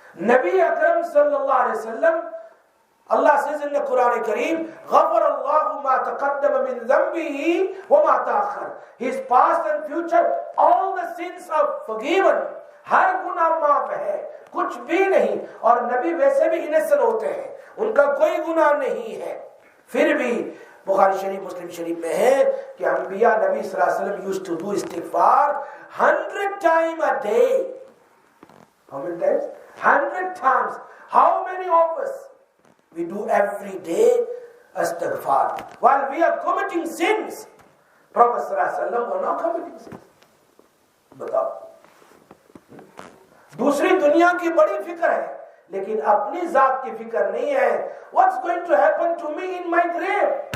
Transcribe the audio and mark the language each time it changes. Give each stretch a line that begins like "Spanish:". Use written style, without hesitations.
Urdu: نبی اکرم صلی اللہ علیہ وسلم, اللہ سے نے قرآن کریم
Arabic: غفر اللہ ما تقدم من ذنبه وما تاخر,
English: his past and future all the sins are forgiven,
Urdu: ہر گناہ معاف ہے, کچھ بھی نہیں. اور نبی ویسے بھی انسن ہوتے ہیں, ان کا کوئی گناہ نہیں ہے. پھر بھی بخاری شریف مسلم شریف میں ہے کہ انبیاء نبی صلی اللہ علیہ وسلم
English: used to do
Urdu: استغفار
English: 100 times a day. How many times? 100 times. How many of us we do every day astaghfar while we are committing sins? Prophet sallallahu alaihi wasallam were not committing sins.
Urdu: بتاؤ, دوسری دنیا کی بڑی فکر ہے لیکن اپنی ذات کی فکر نہیں ہے.
English: What's going to happen to me in my grave?